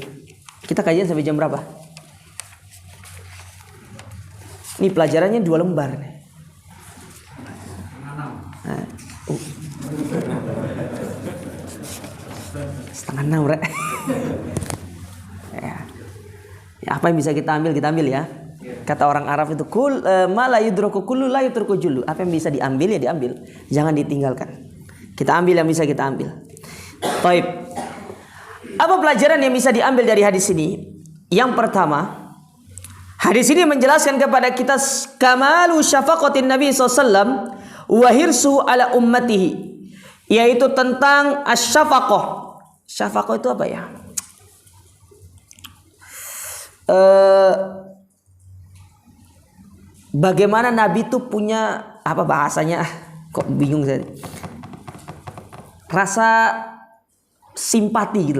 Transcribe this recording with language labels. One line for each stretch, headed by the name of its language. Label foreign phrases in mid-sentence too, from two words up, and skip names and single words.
Indonesian: Kita kajian sampai jam berapa? Ini pelajarannya 2 lembar nih. Setengah 6 rek. Ya, apa yang bisa kita ambil ya. Kata orang Arab itu
Arabic: ما لا يدرك كله لا يترك جله.
Indonesian: Apa yang bisa diambil ya diambil, jangan ditinggalkan. Kita ambil yang bisa kita ambil. Baik. Apa pelajaran yang bisa diambil dari hadis ini? Yang pertama, hadis ini menjelaskan kepada kita
Arabic: كمال شفقة النبي SAW وحرص على أمته,
Indonesian: yaitu tentang asyafaqah. Syafaqah itu apa ya? Bagaimana Nabi itu punya apa bahasanya? Kok bingung saya. Rasa simpati gitu.